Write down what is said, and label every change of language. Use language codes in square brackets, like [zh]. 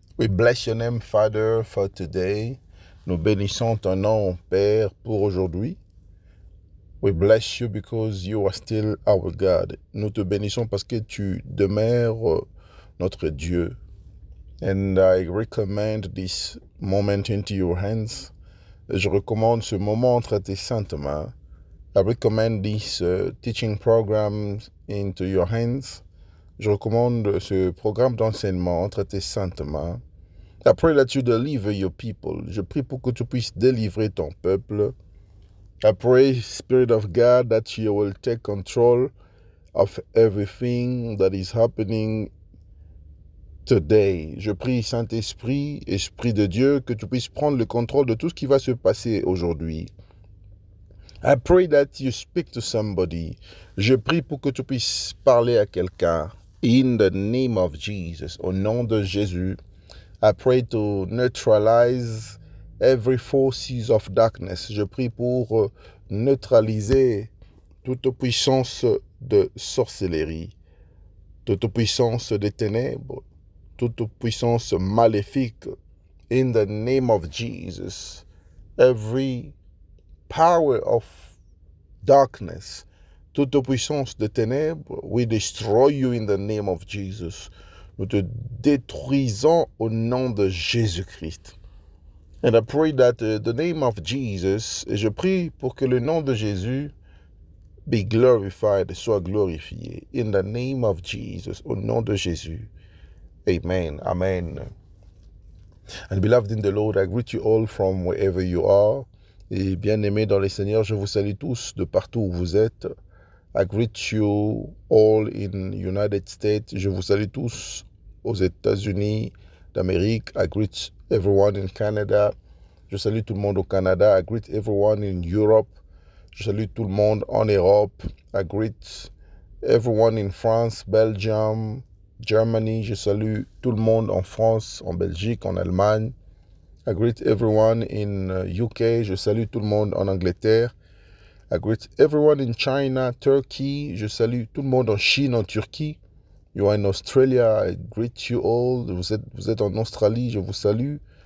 [en] We bless your name, Father, for today. [fr] Nous bénissons ton nom, Père, pour aujourd'hui. [en] We bless you because you are still our God. [fr] Nous te bénissons parce que tu demeures notre Dieu. [en] And I recommend this moment into your hands. [fr] Je recommande ce moment entre tes saintes mains. [en] I recommend this teaching program into your hands. [fr] Je recommande ce programme d'enseignement entre tes saintes mains. [en] I pray that you deliver your people. [fr] Je prie pour que tu puisses délivrer ton peuple. [en] I pray, Spirit of God, that you will take control of everything that is happening today. [fr] Je prie, Saint-Esprit, Esprit de Dieu, que tu puisses prendre le contrôle de tout ce qui va se passer aujourd'hui. [en] I pray that you speak to somebody. [fr] Je prie pour que tu puisses parler à quelqu'un. [en] In the name of Jesus, [fr] au nom de Jésus. [en] I pray to neutralize every forces of darkness. [fr] Je prie pour neutraliser toute puissance de sorcellerie, toute puissance des ténèbres, toute puissance maléfique. [en] In the name of Jesus, every power of darkness, [fr] toute puissance de ténèbres, [en] we destroy you in the name of Jesus. [fr] Nous te détruisons au nom de Jésus-Christ. [en] And I pray that the name of Jesus, [fr] et je prie pour que le nom de Jésus [en] be glorified, [fr] soit glorifié. [en] In the name of Jesus, [fr] au nom de Jésus. [en] Amen. Amen. And beloved in the Lord, I greet you all from wherever you are. [fr] Et bien-aimés dans le Seigneur, je vous salue tous de partout où vous êtes. [en] I greet you all in United States. [fr] Je vous salue tous aux États-Unis d'Amérique. [en] I greet everyone in Canada. [fr] Je salue tout le monde au Canada. [en] I greet everyone in Europe. [fr] Je salue tout le monde en Europe. [en] I greet everyone in France, Belgium, Germany. [fr] Je salue tout le monde en France, en Belgique, en Allemagne. [en] I greet everyone in UK. [fr] Je salue tout le monde en Angleterre. [en] I greet everyone in China, Turkey. [fr] Je salue tout le monde en Chine, en Turquie. [en] You are in Australia. I greet you all. [fr] Vous êtes en Australie. Je vous salue.